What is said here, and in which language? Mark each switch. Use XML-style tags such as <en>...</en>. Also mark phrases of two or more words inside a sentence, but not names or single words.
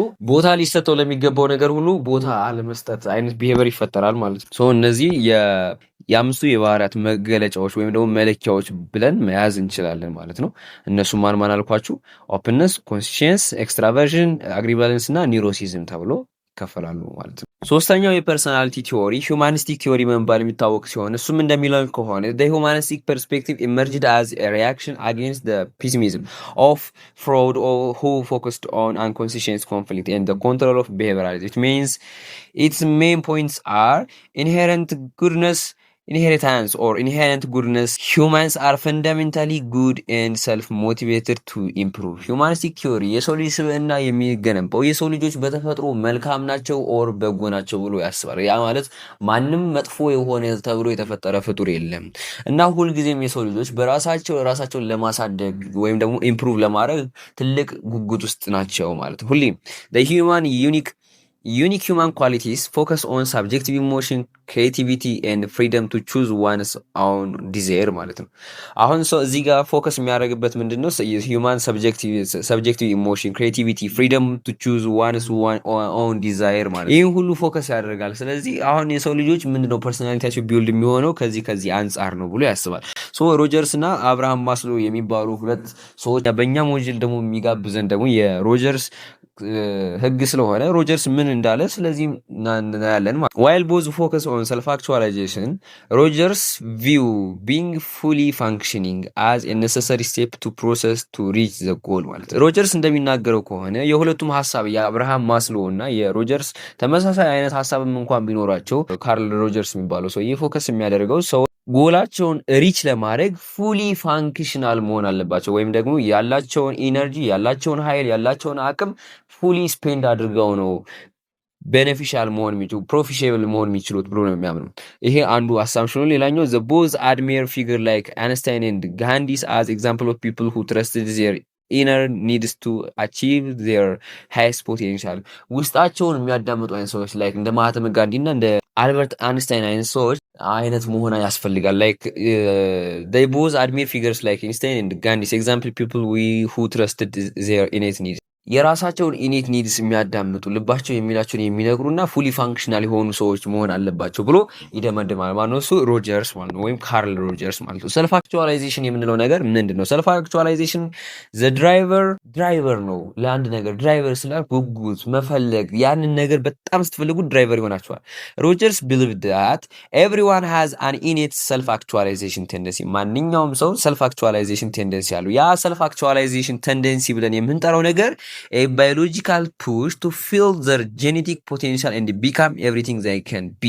<am>ቦታ ሊሰጠው ለሚገባው ነገር ሁሉ ቦታ አለመስጠት አይነት ቢሄቨር ይፈጠራል ማለት ነው። እነዚህ የአምስቱ የባህሪያት መገለጫዎች ወይም ደግሞ መለኪያዎች ብለን መያዝ እንችላለን ማለት ነው። እነሱ ማን አልኳችሁ?</am> <en>Openness, conscientiousness, extraversion, agreeableness</en> <am>እና ኒውሮቲሲዝም ተብሎ ይከፈላሉ ማለት ነው። ሶስተኛው የፐርሰናሊቲ ቲዎሪ</am> <en>humanistic theory</en> <am>በመባል የሚታወቅ ሲሆን እሱም እንደሚለው ከሆነ</am> <en>the humanistic perspective emerged as a reaction against the pessimism of Freud, who focused on unconscious conflict and the control of behavior. It means its main points are inheritance or inherent goodness. Humans are fundamentally good and self-motivated to improve. Humanistic theory</en> <am>የሰው ልጅ ስብዕና የሚገነባው የሰው ልጆች በተፈጥሮ መልካም ናቸው ኦር በጎ ናቸው ብሎ ያስባል። ያ ማለት ማንም መጥፎ የሆነ ተብሎ የተፈጠረ ፍጡር የለም እና ሁልጊዜም የሰው ልጆች ራሳቸውን ለማሳደግ ወይም ደግሞ ኢምፕሩቭ ለማድረግ ትልቅ ጉጉት ውስጥ ናቸው ማለት ነው። ሁሌም</am> <en>the unique human qualities focus on subjective emotion, creativity and freedom to choose one's own desire</en> <am>ማለት ነው። አሁን ሰው እዚህ ጋር ፎከስ የሚያደርግበት ምንድነው?</am> <en>human subjective emotion, creativity, freedom to choose one's own desire</en> <am>ማለት ይህን ሁሉ ፎከስ ያደርጋል። ስለዚህ አሁን የሰው ልጆች ምንድነው ፐርሰናሊቲያቸው ቢውልድ የሚሆነው ከዚህ አንጻር ነው ብሎ ያስባል። ሮጀርስ እና አብርሃም ማስሎ የሚባሉ ሁለት ሰዎች በእኛ ሞጅል ደግሞ የሚጋብዘን ደግሞ የሮጀርስ ህግ ስለሆነ ሮጀርስ ምን እንዳለ ስለዚህ እናያለን ማለት ነው።</am> <en>while both focus on self actualization, Rogers view being fully functioning as a necessary step to process to reach the goal</en> <am>ማለት ነው። ሮጀርስ እንደሚናገረው ከሆነ የሁለቱም ሐሳብ የአብርሃም ማስሎ እና የሮጀርስ ተመሳሳይ አይነት ሐሳብም እንኳን ቢኖራቸው ካርል ሮጀርስ የሚባለው ሰው ፎከስ የሚያደርገው ሰው ጎላቸውን ሪች ለማድረግ</am> <en>fully functional</en> <am>መሆን አለባቸው ወይም ደግሞ ያላቸውን ኢነርጂ ያላቸውን ኃይል ያላቸውን አቅም</am> <en>fully spend</en> <am>አድርገው ነው ቤኔፊሻል መሆን የሚችሉ ፕሮፊሽብል መሆን የሚችሉት ብሎ ነው የሚያምነው። ይሄ አንዱ አሳምፕሽን ነው። ሌላኛው</am> <en>the both admire figure like Einstein and Gandhi as example of people who trusted their inner needs to achieve their highest potential.</en> <am>ውስጣቸውን የሚያዳምጡ አይነት ሰዎች ላይክ እንደ ማህተመ ጋንዲ እና እንደ አልበርት አንስታይን አይነት ሰዎች አይነት መሆን ያስፈልጋል። ላይክ</am> <en>they both admire figures like Einstein and Gandhi example people who trusted their innate needs.</en> <am>የራሳቸውን</am> <en>innate needs</en> <am>የሚያዳምጡ ልባቸው የሚላቸውን የሚነግሩና</am> <en>fully functional</en> <am>የሆኑ ሰዎች መሆን አለባቸው ብሎ ይደመድማል ማለት ነው። እሱ ሮጀርስ ማለት ነው፣ ወይም ካርል ሮጀርስ ማለት ነው።</am> <en>self actualization</en> <am>የምንለው ነገር ምንድን ነው?</am> <en>self actualization the driver</en> <am>ነው ለአንድ ነገር። ድራይቨር ስላል ጉጉት፣ መፈለግ፣ ያንን ነገር በጣም ስትፈልጉ ድራይቨር ይሆናቸዋል።</am> <en>Rogers believed that everyone has an innate self actualization tendency።</en> <am>ማንኛውም ሰው</am> <en>self actualization tendency</en> <am>አለው። ያ</am> <en>self actualization tendency</en> <am>ብለን የምንጠራው ነገር</am> <en>a biological push to feel their genetic potential and become everything they can be.</en>